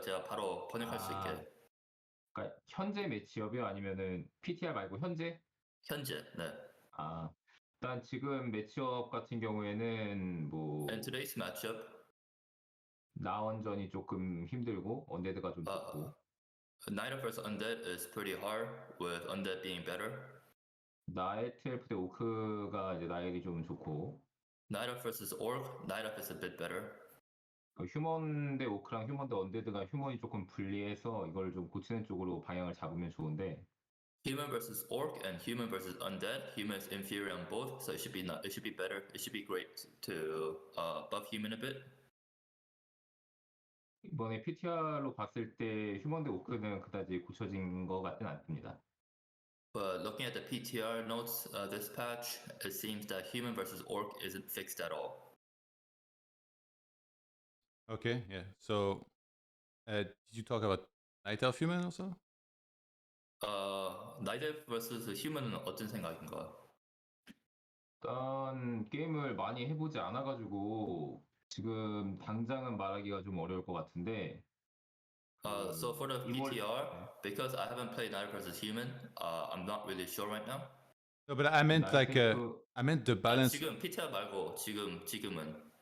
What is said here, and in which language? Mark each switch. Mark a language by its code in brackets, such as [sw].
[ko] 제가 바로 번역할 수 있게. 그러니까 현재 매치업이요, 아니면은 PTR 말고 현재? 현재, 네. 일단 지금 매치업 같은 경우에는 뭐 [en] And today's matchup, [ko] 나원전이 조금 힘들고 언데드가 좀 좋고. [en] Knight vs Undead is pretty hard, with Undead being better. [ko] 나이트 엘프 대 오크가 이제 나엘이 좀 좋고. [en] Knight vs Orc, Knight is a bit better. [ko] 휴먼 대 오크랑 휴먼 대 언데드가 휴먼이 조금 불리해서 이걸 좀 고치는 쪽으로 방향을 잡으면 좋은데. [en] Human versus Orc and Human versus Undead. Human is inferior on both, so it should be better. It should be great to buff Human a bit. [ko] 이번에 PTR로 봤을 때 휴먼 대 오크는 그다지 고쳐진 것 같지는 않습니다. [en] But looking at the PTR notes this patch, it seems that Human versus Orc isn't fixed at all. Okay, yeah. So, did you talk about Night Elf Human also? [ko] Night Elf versus Human은 어떤 생각인가? 일단 게임을 많이 해보지 않아가지고 지금 당장은 말하기가 좀 어려울 것 같은데. [en] So for the PTR, because I haven't played Night versus Human, I'm not really sure right now. No, but I meant like I meant the balance. [ko] 지금 PTR 말고 지금은.